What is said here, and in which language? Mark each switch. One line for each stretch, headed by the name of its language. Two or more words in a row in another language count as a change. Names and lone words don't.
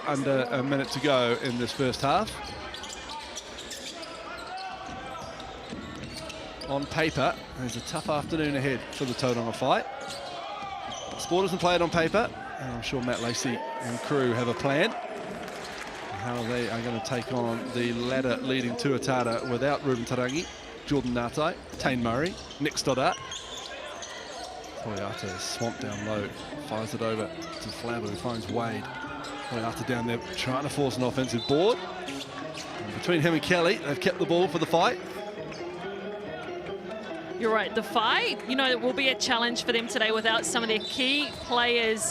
English: Under a minute to go in this first half. On paper, there's a tough afternoon ahead for the Tauranga Whai. Sport doesn't play it on paper, and I'm sure Matt Lacey and crew have a plan how they are going to take on the ladder leading Tuatara without Ruben Tarangi, Jordan Ngatai, Tane Murray, Nick Stoddart. Toyata is swamped down low, fires it over to Flabber, who finds Wade. Toyata down there trying to force an offensive board. And between him and Kelly, they've kept the ball for the fight. You're right, the fight, you know, it will be a challenge for them today without some of their key players.